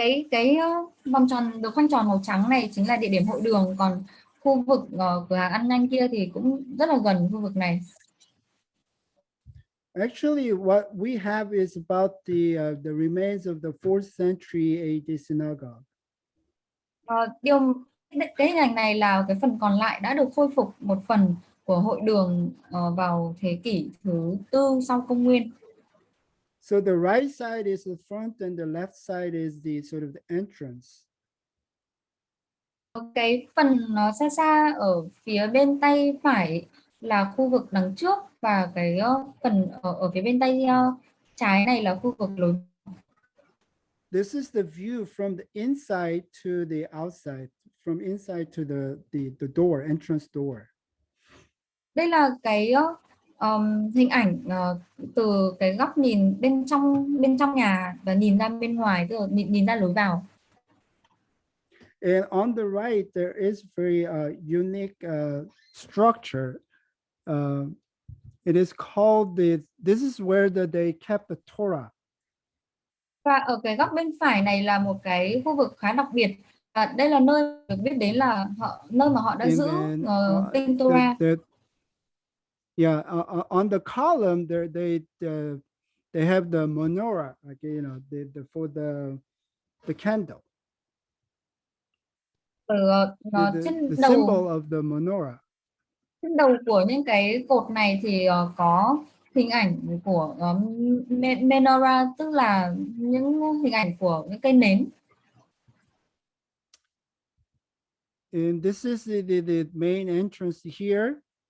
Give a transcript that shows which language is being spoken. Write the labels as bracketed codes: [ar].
[vi] Cái vòng tròn được khoanh tròn màu trắng này chính là địa điểm hội đường, còn khu vực cửa hàng ăn nhanh kia thì cũng rất là gần khu vực này. [en] Actually, what we have is about the remains of the 4th century AD synagogue. [vi] Cái hình ảnh này là cái phần còn lại đã được khôi phục một phần của hội đường vào thế kỷ thứ 4 sau công nguyên. [en] So the right side is the front and the left side is the sort of the entrance. [vi] Cái phần xa xa ở phía bên tay phải là khu vực đằng trước và cái phần ở phía bên tay trái này là khu vực lối. [en] This is the view from the inside to the outside, from inside to the door, entrance door. [vi] Đây là cái hình ảnh từ cái góc nhìn bên trong nhà và nhìn ra bên ngoài, tức là nhìn ra lối vào. [en] And on the right, there is very unique structure. It is called this is where they kept the Torah. [vi] Và ở cái góc bên phải này là một cái khu vực khá đặc biệt. Đây là nơi được biết đến là nơi mà họ đã giữ kinh Torah. [en] Yeah, on the column there they have the menorah, like for the candle. The symbol of the menorah. [vi] Trên đầu của những cái cột này thì có hình ảnh của menorah, tức là những hình ảnh của những cây nến. [en] And this is the main entrance here.